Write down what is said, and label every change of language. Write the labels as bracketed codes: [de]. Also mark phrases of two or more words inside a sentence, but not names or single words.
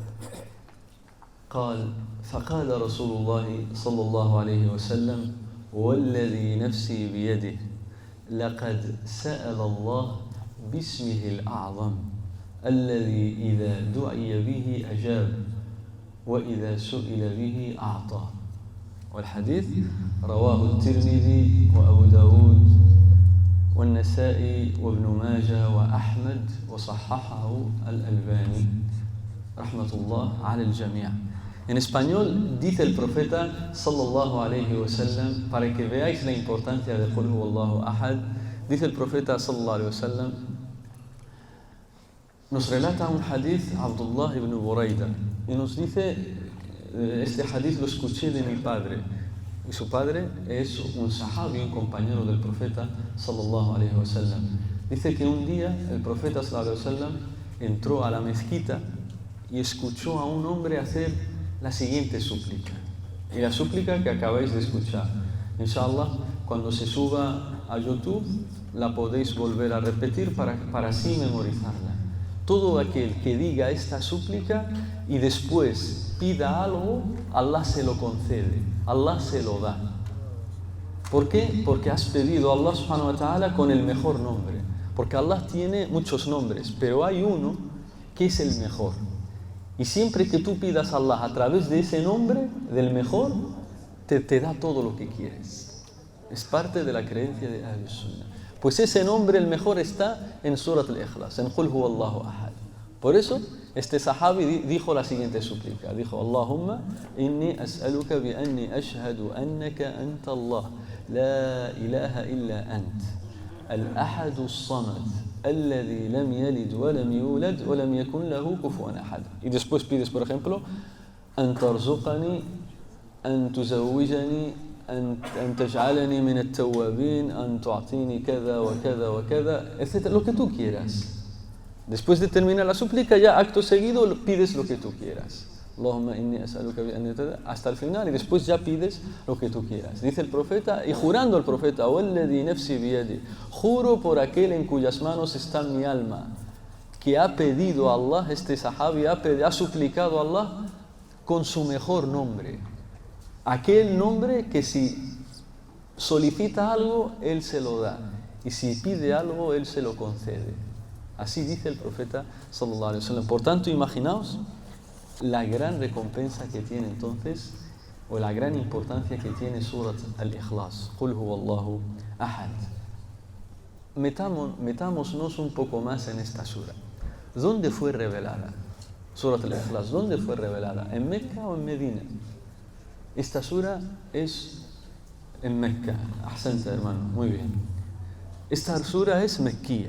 [ar] قال: فقال رسول الله صلى الله عليه وسلم: والذي نفسي بيده لقد سأل الله باسمه الأعظم الذي إذا دعي به أجاب وإذا سئل به أعطى. والحديث رواه الترمذي وأبو داود والنسائي وابن ماجه وأحمد وصححه الألباني رحمة الله على الجميع. [es] En español dice el profeta [ar] صلى الله عليه وسلم, [es] para que veáis la importancia de [ar] قل هو الله أحد, [es] dice el profeta [ar] صلى الله عليه وسلم, [es] nos relata un hadith Abdullah ibn Burayda y nos dice, este hadith lo escuché de mi padre, y su padre es un sahabi, un compañero del profeta [ar] صلى الله عليه وسلم. [es] Dice que un día el profeta [ar] صلى الله عليه وسلم [es] entró a la mezquita y escuchó a un hombre hacer la siguiente súplica, y la súplica que acabáis de escuchar. Inshallah, cuando se suba a YouTube la podéis volver a repetir para así memorizarla. Todo aquel que diga esta súplica y después pida algo, Allah se lo concede, Allah se lo da. ¿Por qué? Porque has pedido a Allah [ar] سبحانه وتعالى [es] con el mejor nombre. Porque Allah tiene muchos nombres, pero hay uno que es el mejor. Y siempre que tú pidas a Allah a través de ese nombre, del mejor, te da todo lo que quieres. Es parte de la creencia de [ar] أهل السنة. [es] Pues ese nombre, el mejor, está en Surat al-Ikhlas, en [ar] قل هو الله أحد. [es] Por eso, este sahabi dijo la siguiente súplica. Dijo: [ar] اللهم إني أسألك بأني أشهد أنك أنت الله لا إله إلا أنت الأحد الصمد, الذي لم يلد ولم يولد ولم يكن له كفوا أحد. [es] Y después pides, por ejemplo, [ar] أن ترزقني أن تزوجني أن تجعلني من التوابين أن تعطيني كذا وكذا وكذا, etc. [es] Lo que tú quieras. Después de terminar la súplica, ya acto seguido pides lo que tú quieras. [ar] اللهم إني أسألك بأني, [es] hasta el final, y después ya pides lo que tú quieras. Dice el profeta, y jurando el profeta: [ar] والذي نفسي بيده, [es] juro por aquel en cuyas manos está mi alma, que ha pedido a Allah, este sahabi ha suplicado a Allah con su mejor nombre, aquel nombre que si solicita algo, él se lo da, y si pide algo, él se lo concede. Así dice el profeta [ar] صلى الله عليه وسلم. [es] Por tanto, imaginaos la gran recompensa que tiene entonces, o la gran importancia que tiene Surat al-Ikhlas, [ar] قل هو الله أحد. [es] Metámonos un poco más en esta sura. ¿Dónde fue revelada? Surat al-Ikhlas, ¿dónde fue revelada? ¿En Mecca o en Medina? Esta sura es en Mecca. Ahsanta, hermano, muy bien. Esta sura es mekkía.